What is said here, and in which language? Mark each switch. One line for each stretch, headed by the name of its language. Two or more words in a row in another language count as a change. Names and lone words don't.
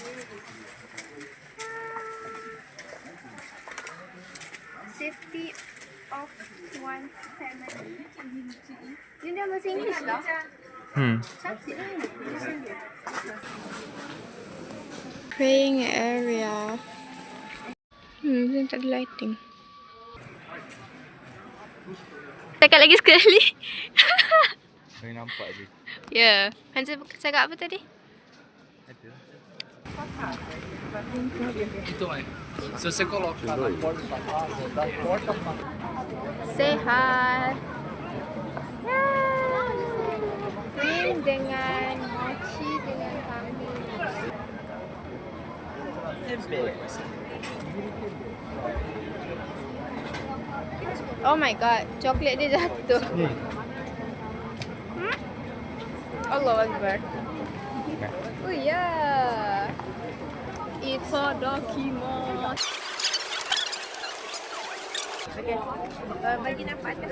English: Safety of one's family.
Malay: Ini dah bahasa Inggeris lah. Cantik ni.
English: Praying area.
Malay: Ni tak ada lighting. Cakap lagi sekali. Saya nampak je. Ya. Hansa cakap apa tadi? Itu kan.
Portuguese: Se você colocar na porta da casa, da porta pra
Malay: Sehat. Cream dengan mochi dengan kambing.
English: Oh my god,
Malay: coklat dia jatuh.
Arabic: Allahu Akbar.
Malay: Oh ya. Itadakimasu. Okey. Bagi nampak atas.